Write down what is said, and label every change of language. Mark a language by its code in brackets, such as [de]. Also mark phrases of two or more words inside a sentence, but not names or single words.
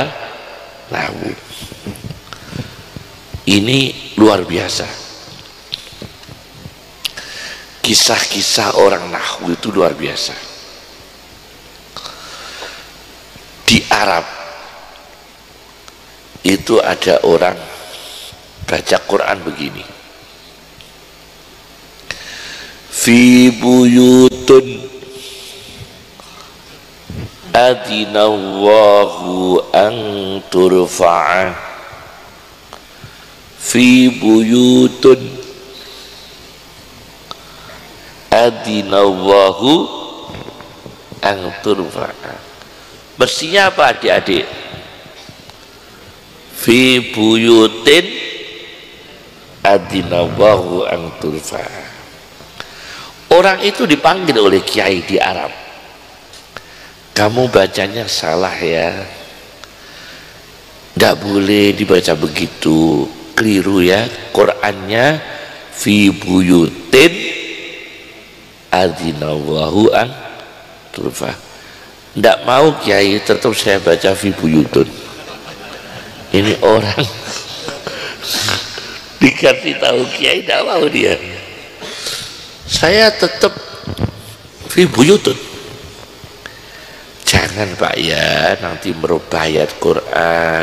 [id] Nahwu. Ini luar biasa. kisah-kisah orang nahwu itu luar biasa. Di Arab itu ada orang baca Quran begini, [ar] في بيوتٌ أذن الله أن ترفع, في بيوتٌ أذن الله أن ترفع. [id] Mestinya apa adik-adik? [ar] في بيوتٍ أذن الله أن ترفع. [id] Orang itu dipanggil oleh kiai di Arab, kamu bacanya salah ya, tidak boleh dibaca begitu, keliru ya, Qurannya [ar] في بيوتٍ أذن الله أن ترفع. [id] Tidak mau kiai, tetap saya baca [ar] في بيوتٌ. [id] Ini orang dikasih tahu kiai tidak mau dia, saya tetap [ar] في بيوتٌ. [id] Jangan Pak ya, nanti merubah ayat Quran.